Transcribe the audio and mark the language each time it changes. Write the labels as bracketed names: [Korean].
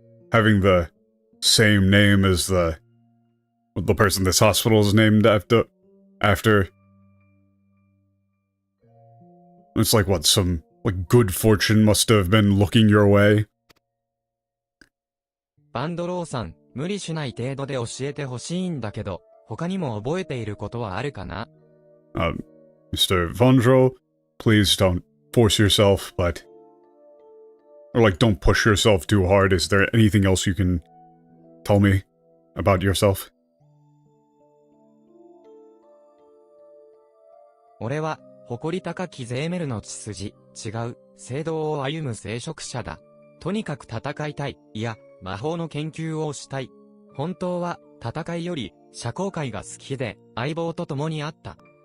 [English] Having the same name as the person this hospital is named after. It's like what? Some good fortune must have been looking your way. [Japanese] バンドローさん、無理しない程度で教えてほしいんだけど、他にも覚えていることはあるかな？ [English] Mr. Vondro, please don't force yourself, or don't push yourself too hard. Is there anything else you can tell me about yourself? [Japanese] 俺は、誇り高きゼーメルの血筋、違う、聖堂を歩む聖職者だ。とにかく戦いたい、いや、魔法の研究をしたい。本当は、戦いより、社交界が好きで、相棒と共にあった。